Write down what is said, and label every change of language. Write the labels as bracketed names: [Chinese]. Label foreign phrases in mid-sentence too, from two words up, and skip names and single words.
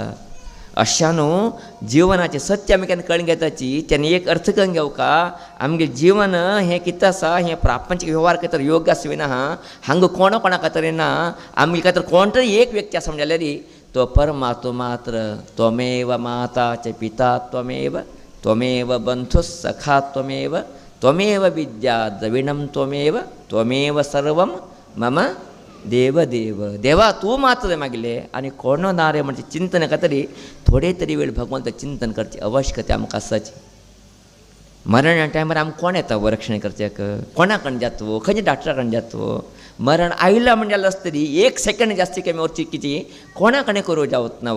[Konkani] अशा न्हू जिवनाचें सत्य आमी केन्ना कळून घेताची तेन्ना एक अर्थ करून घेवका. आमगे जीवन हें कितें आसा, हें प्रापंचीक वेव्हार खातीर योग्य आसा विना हांगा कोणा खातीर ना. आमगे खातीर कोण तरी एक व्यक्ती आसा म्हणजे जाल्यार तो परमात्मा मात्र. [Sanskrit] त्वमेव माता च पिता त्वमेव, त्वमेव बंधुः सखा त्वमेव, त्वमेव विद्या द्रविणं त्वमेव, त्वमेव सर्वं मम देव देव. [Konkani] देवा तूं मात्र मागले आनी कोण ना रे म्हणजे चिंतन खातीर थोडे तरी वेळ भगवंत चिंतन करची आवश्यकता आमकां आसाची. मरणा टायमार आमकां कोण येता रक्षण करचेक, कोणा कडेन जातवो, खंयच्या डॉक्टरा कडेन जातवो. मरण आयला म्हणजे जाल्यार आसतरी एक सेकंड जास्ती कमी वरची किती कोणा कडेन करूं जावत ना.